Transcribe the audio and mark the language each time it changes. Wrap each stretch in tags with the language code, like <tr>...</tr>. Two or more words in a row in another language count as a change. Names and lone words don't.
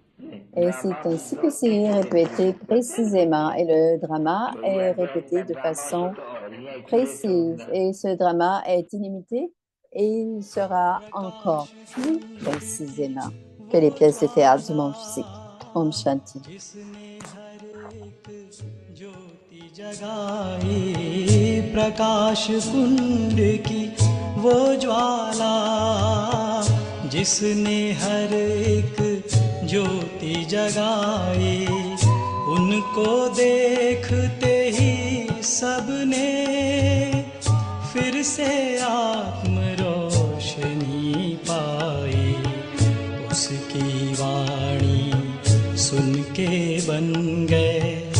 <fr>Et c'est ainsi que c'est répété précisément. Et le drama est répété de façon précise. Et ce drama est illimité et il sera encore plus précisément que les pièces de théâtre du monde physique.</fr> <hi>ओम शांति. जिसने हर एक ज्योति जगाई प्रकाश कुंड की वो ज्वाला जिसने हर एक ज्योति जगाई उनको देखते ही सबने फिर से आत्म रोशनी पाई उसकी वाणी सुन के बन गए</hi>